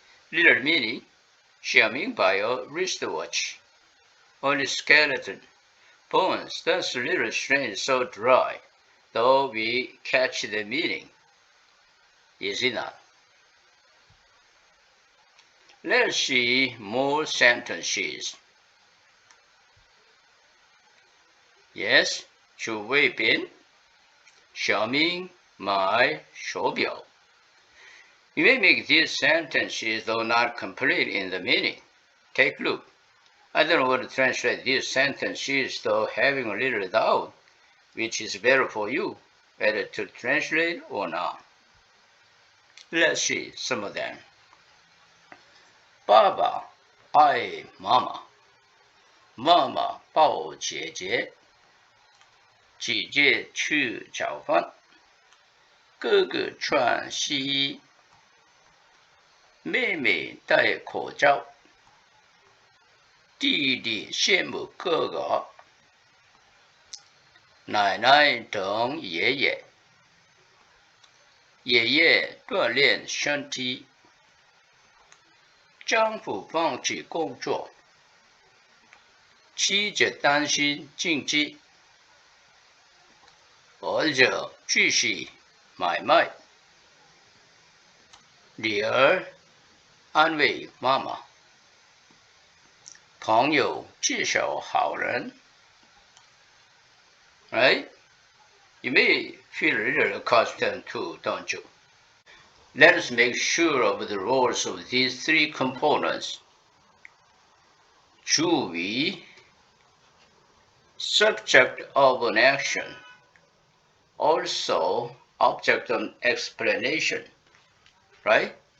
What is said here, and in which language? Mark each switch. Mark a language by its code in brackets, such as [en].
[en] Little meaning, 小明 buy a wristwatch. Only skeleton. Bones, that's a little strange, so dry, though we catch the meaning. Is it not? Let's see more sentences. Yes, [zh] 主谓宾, 小明买手表. [en] You may make these sentences, though not complete in the meaning. Take a look. I don't know what to translate these sentences, though having a little doubt, which is better for you, whether to translate or not. Let's see some of them. [zh] 爸爸爱妈妈，妈妈抱姐姐，姐姐去找饭，哥哥穿西衣，妹妹戴口罩，弟弟羡慕哥哥。奶奶等爷爷，爷爷锻炼身体，丈夫放弃工作，妻子担心经济，儿子继续买卖，女儿安慰妈妈，朋友介绍好人。 [en] Right? You may feel a little accustomed to, don't you? Let us make sure of the roles of these three components. 主谓 subject of an action, also object of explanation, right?